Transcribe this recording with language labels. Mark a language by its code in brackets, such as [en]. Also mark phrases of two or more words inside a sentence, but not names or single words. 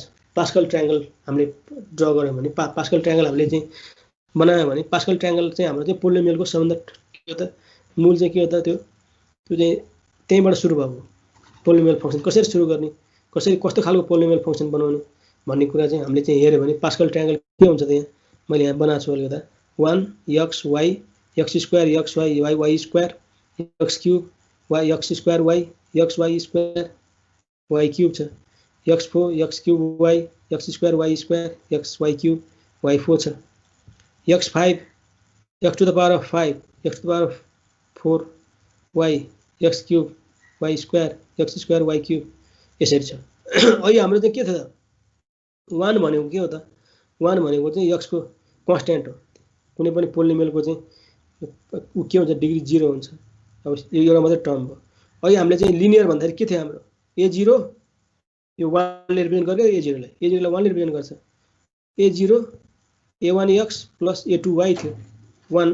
[en] Pascal triangle [ne] हामीले ड्र गर्यौँ भने [en] Pascal triangle [ne] हामीले चाहिँ बनायो भने [en] Pascal triangle [ne] चाहिँ हाम्रो चाहिँ पोलिनोमियलको सबभन्दा के हो त मूल चाहिँ के हो त त्यो चाहिँ त्यहीँबाट सुरु भएको। [en] polynomial function [ne] कसरी सुरु गर्ने, कसरी कस्तो खालको [en] polynomial function [ne] बनाउने भन्ने कुरा चाहिँ हामीले चाहिँ हेर्यो भने [en] Pascal triangle [ne] के हुन्छ त यहाँ मैले यहाँ बनाएको छु अलिकता 1xy x² xy y² x³ y x² y xy² y³ छ, x4 x³ y x² y² xy³ y4 छ, x5 x⁵ x⁴ y x³ y² x² y³ यसरी छ। अहिले हाम्रो चाहिँ के छ त 1 भनेको के हो त 1 भनेको चाहिँ x को कन्स्ट्यान्ट हो। कुनै पनि पोलिनोमियलको चाहिँ उ के हुन्छ डिग्री 0 हुन्छ। अब यो एउटा मात्रै टर्म भयो। अहिले हामीले चाहिँ लिनियर भन्दाखेरि के थियो हाम्रो a0 यो 1 ले रिप्रेजेन्ट गर्छ, a0 लाई 1 ले रिप्रेजेन्ट गर्छ, a0 a1x प्लस a2y थियो 1।